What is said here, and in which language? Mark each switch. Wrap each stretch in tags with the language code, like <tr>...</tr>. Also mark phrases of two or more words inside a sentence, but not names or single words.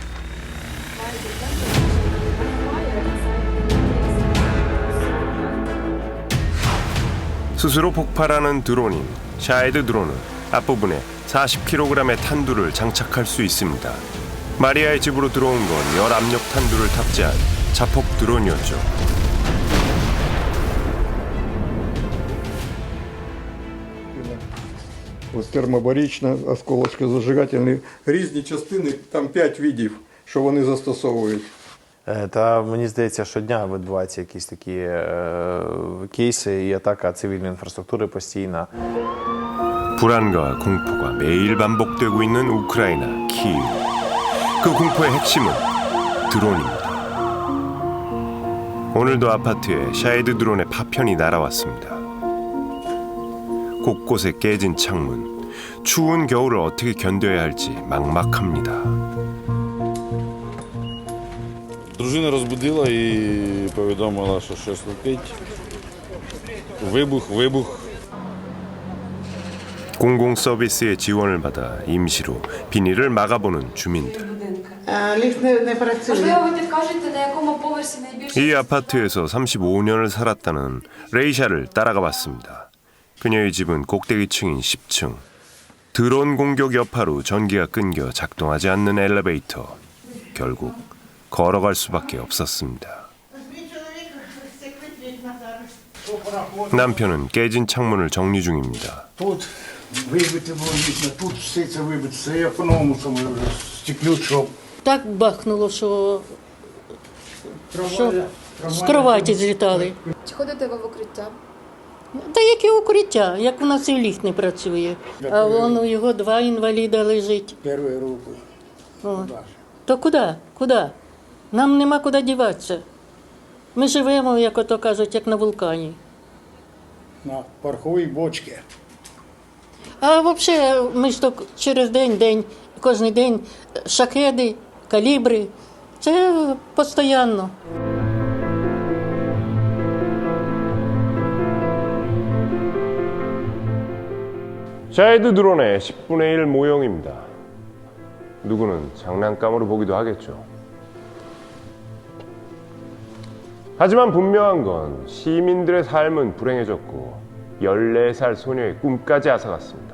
<ko>스스로 폭발하는 드론인 샤헤드 드론은 앞부분에 40kg의 탄두를 장착할 수 있습니다. 마리아의 집으로 들어온 건 열압력 탄두를 탑재한 자폭 드론이었죠.</ko> <uk>Ось термобарічна, осколочко-зажигательні. Різні частини, там 5 видів, що вони застосовують. Та мені здається, щодня відбуваються якісь такі кейси і атака цивільної інфраструктури постійна.</uk> <ko>불안과 공포가 매일 반복되고 있는 우크라이나 키이우. 그 공포의 핵심은 드론입니다. 오늘도 아파트에 샤헤드 드론의 파편이 날아왔습니다. 곳곳에 깨진 창문. 추운 겨울을 어떻게 견뎌야 할지 막막합니다.</ko> <uk>Дружина розбудила і повідомила, що щось летить. Вибух.</uk> <ko>공공 서비스의 지원을 받아 임시로 비닐을 막아보는 주민들.</ko> <uk>Можливо, ви підкажете, на якому поверсі найбільше...</uk> <ko>이 아파트에서 35년을 살았다는 레이샤를 따라가 봤습니다. 그녀의 집은 꼭대기층인 10층. 드론 공격 여파로 전기가 끊겨 작동하지 않는 엘리베이터. 결국 걸어갈 수밖에 없었습니다. 남편은 깨진 창문을 정리 중입니다.</ko> <uk>Так бахнуло, що з кроваті злітали. Чи ходите ви в укриття? Та яке укриття, як у нас і ліфт не працює. А вон у його 2 інваліда лежить. То куди? Куди? Нам нема куди діватися. Ми живемо, як ото кажуть, як на вулкані. На пороховій бочці. А взагалі, ми ж то через день, кожен день шахеди, калібри. Це постійно.</uk> <ko>샤헤드 드론의 10분의 1 모형입니다. 누구는 장난감으로 보기도 하겠죠. 하지만 분명한 건 시민들의 삶은 불행해졌고 14살 소녀의 꿈까지 앗아갔습니다.</ko>